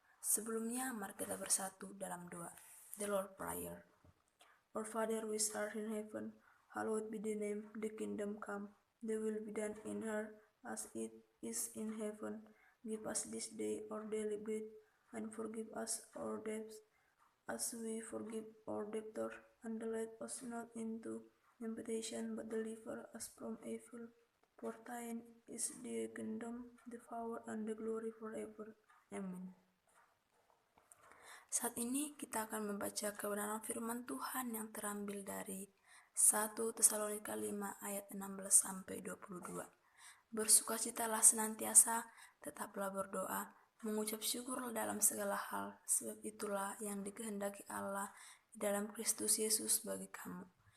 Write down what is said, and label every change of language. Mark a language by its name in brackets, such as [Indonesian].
[Indonesian] Sebelumnya, mari kita bersatu dalam doa. [English] The Lord Prayer. Our Father which art in heaven, hallowed be the name, the kingdom come, the will be done in earth as it is in heaven. Give us this day our daily bread, and forgive us our debts, as we forgive our debtors, and let us not into temptation, but deliver us from evil. For thine is the kingdom, the power, and the glory forever. Amen. [Indonesian] Saat ini kita akan membaca kebenaran firman Tuhan yang terambil dari 1 Tesalonika 5 ayat 16-22. Bersukacitalah senantiasa, tetaplah berdoa, mengucap syukur dalam segala hal, sebab itulah yang dikehendaki Allah di dalam Kristus Yesus bagi kamu.